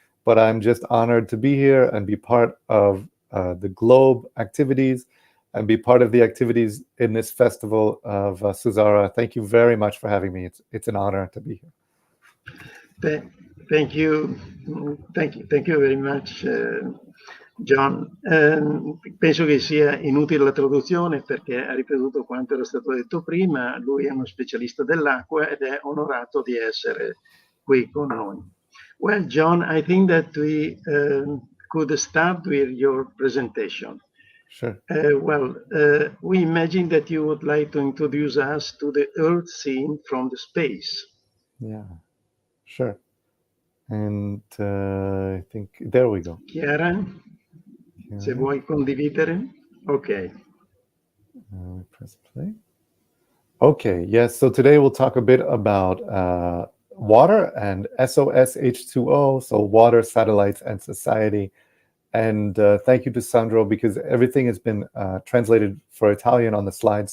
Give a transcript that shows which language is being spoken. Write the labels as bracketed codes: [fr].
[en] But I'm just honored to be here and be part of the GLOBE activities and be part of the activities in this festival of Susara. Thank you very much for having me. It's an honor to be here. Thank you very much, John. [it] Penso che sia inutile la traduzione perché ha ripetuto quanto era stato detto prima. Lui è uno specialista dell'acqua ed è onorato di essere qui con noi. [en] Well, John, I think that we could start with your presentation. Sure. We imagine that you would like to introduce us to the Earth scene from the space. Yeah, sure. And I think there we go. [it] Chiara, se vuoi condividere. [en] Okay. Press play. Okay, yes. So today we'll talk a bit about water and SOS H2O, so water, satellites, and society. And thank you to Sandro, because everything has been translated for Italian on the slides.